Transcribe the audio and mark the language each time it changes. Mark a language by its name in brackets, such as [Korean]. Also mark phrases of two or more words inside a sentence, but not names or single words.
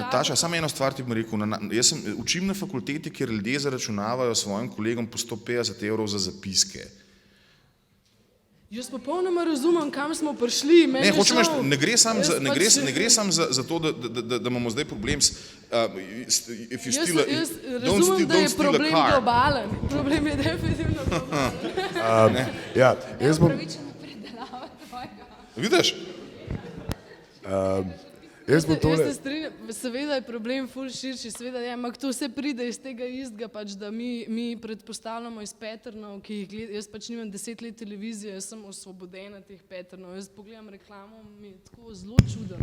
[Slovenian] Nataša, samo eno stvar ti bom rekel. Jaz učim na fakulteti, kjer ljudje zaračunavajo svojim kolegom po 150 € za zapiske. Jaz popolnoma razumem, kam smo prišli. Ne, hočem reči, ne gre samo za to, da imamo zdaj problem s [English] if you steal [Slovenian] Jaz razumem, da je problem globalen. Problem je definitivno globalen. Ja, jaz bom, Upravičena predelava tvojega. Vidiš? jaz bom Jaz tole, se strinjam, seveda je problem ful širši, seveda je, ampak to vse pride iz tega istega, pač, da mi predpostavljamo iz patternov, ki jih gledam, jaz pač nimam 10 let televizije, jaz sem osvobodena teh patternov, jaz pogledam reklamo, mi je tako zelo čudno.